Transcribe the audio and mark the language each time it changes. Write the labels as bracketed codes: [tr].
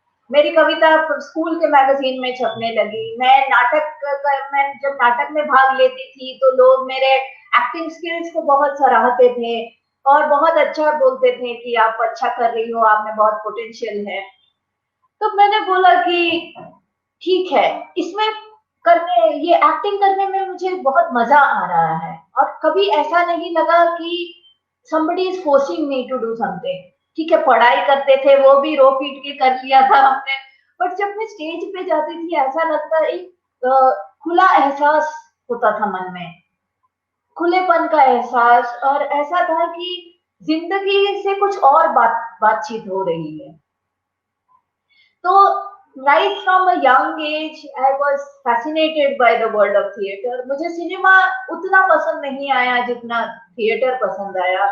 [hi] मेरी कविता स्कूल के मैगजीन में छपने लगी। मैं जब नाटक में भाग लेती थी तो लोग मेरे एक्टिंग स्किल्स को बहुत सराहते थे और बहुत अच्छा बोलते थे कि आप अच्छा कर रही हो, आप में बहुत पोटेंशियल है। तो मैंने बोला कि ठीक है, इसमें करने ये एक्टिंग करने में मुझे बहुत मजा आ रहा है। और कभी ऐसा नहीं लगा कि [en] somebody is forcing me to do something। [hi] ठीक है, पढ़ाई करते थे वो भी रो पीट के कर लिया था हमने, बट जब मैं स्टेज पे जाती थी ऐसा लगता, एक खुला एहसास होता था मन में, खुलेपन का एहसास। और ऐसा था कि जिंदगी से कुछ और बातचीत हो रही है। [en] तो right from a young age I was fascinated by the world of theater। [hi] मुझे सिनेमा उतना पसंद नहीं आया जितना थिएटर पसंद आया।